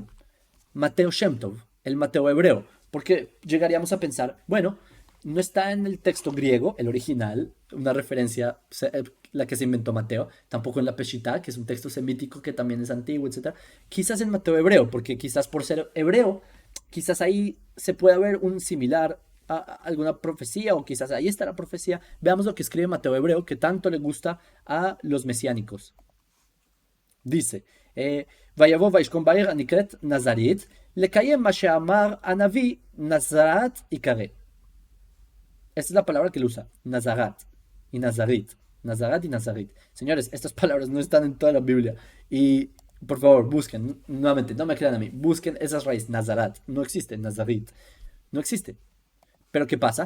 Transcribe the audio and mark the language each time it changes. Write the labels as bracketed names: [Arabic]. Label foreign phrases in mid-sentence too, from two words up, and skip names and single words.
[Spanish] Mateo Shemtov, el Mateo hebreo. Porque llegaríamos a pensar, bueno, no está en el texto griego, el original, una referencia, la que se inventó Mateo, tampoco en la Peshitta, que es un texto semítico que también es antiguo, etc. Quizás en Mateo hebreo, porque quizás por ser hebreo, quizás ahí se puede ver un similar alguna profecía, o quizás ahí está la profecía. Veamos lo que escribe Mateo Hebreo, que tanto le gusta a los mesiánicos. Dice, [Hebrew] ויבוא וישכון בעיר הנקראת נזרית, לקיים מה שאמר הנביא נזרת יקרא. [Spanish] Esta es la palabra que él usa, Nazarat y Nazarit. Nazarat y Nazarit. Señores, estas palabras no están en toda la Biblia. Y por favor, busquen, nuevamente, no me crean a mí, busquen esas raíces, Nazarat. No existe, Nazarit. No existe. Pero ¿qué pasa?